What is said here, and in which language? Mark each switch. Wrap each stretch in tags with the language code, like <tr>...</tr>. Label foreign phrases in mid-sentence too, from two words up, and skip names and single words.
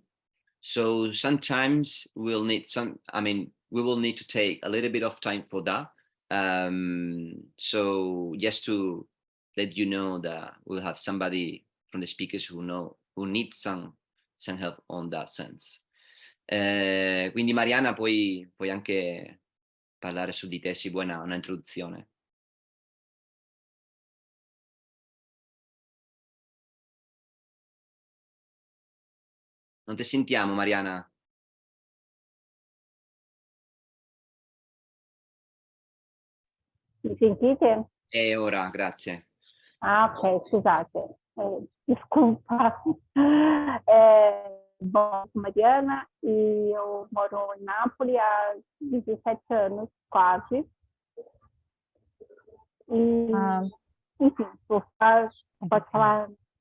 <en>So sometimes we'll need we will need to take a little bit of time for that. So just to let you know that we'll have somebody from the speakers who needs some help on that sense.</en> <it>Quindi Mariana puoi anche parlare su di te, sì, buona una introduzione. Non ti sentiamo, Mariana. Mi sentite? Ora, grazie. Ah, ok, scusate.</it> <pt>Desculpa. Bom, Mariana, e eu moro em Nápoles há 17 anos, quase. E, enfim, pode falar.</pt>